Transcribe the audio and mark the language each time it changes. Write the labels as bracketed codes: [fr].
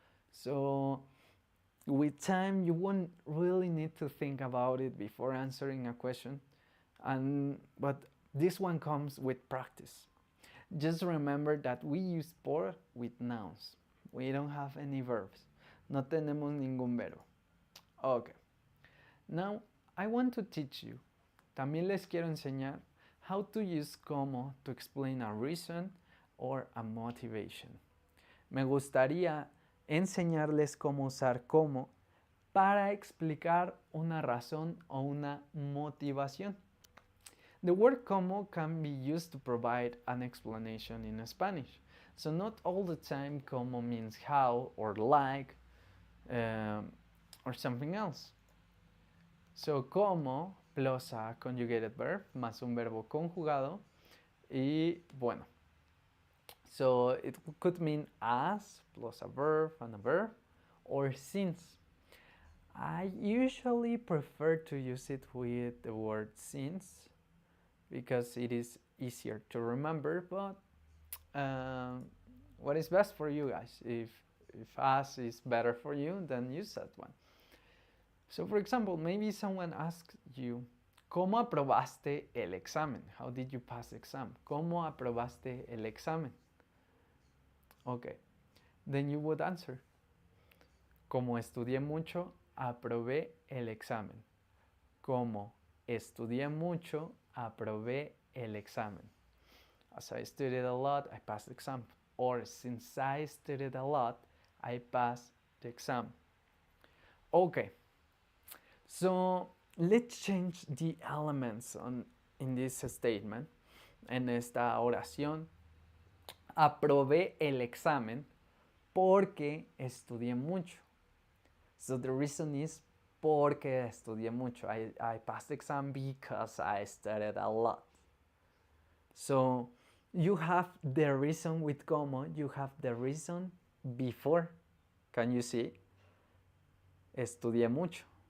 [en] So with time you won't really need to think about it before answering a question, but this one comes with practice. Just remember that we use por with nouns. We don't have any verbs. [es] No tenemos ningún verbo. [en] Okay. Now I want to teach you. [es] También les quiero enseñar [en] how to use como to explain a reason or a motivation. [es] Me gustaría enseñarles cómo usar como para explicar una razón o una motivación. [en] The word como can be used to provide an explanation in Spanish. So not all the time como means how or like or something else. So como plus a conjugated verb [es] más un verbo conjugado y bueno. [en] So it could mean as plus a verb and a verb or since. I usually prefer to use it with the word since because it is easier to remember, but what is best for you guys? If as is better for you, then use that one. So for example, maybe someone asks you, [es] ¿cómo aprobaste el examen? [en] How did you pass the exam? [es] ¿Cómo aprobaste el examen? [en] Okay, then you would answer, [es] como estudié mucho, aprobé el examen. Como estudié mucho, aprobé el examen. [en] As I studied a lot, I passed the exam. Or since I studied a lot, I passed the exam. Okay, so let's change the elements in this statement. [es] En esta oración, aprobé el examen porque estudié mucho. [en] So the reason is [es] porque estudié mucho. [en] I passed the exam because I studied a lot. So you have the reason with como, you have the reason before. Can you see? [es] Estudié mucho.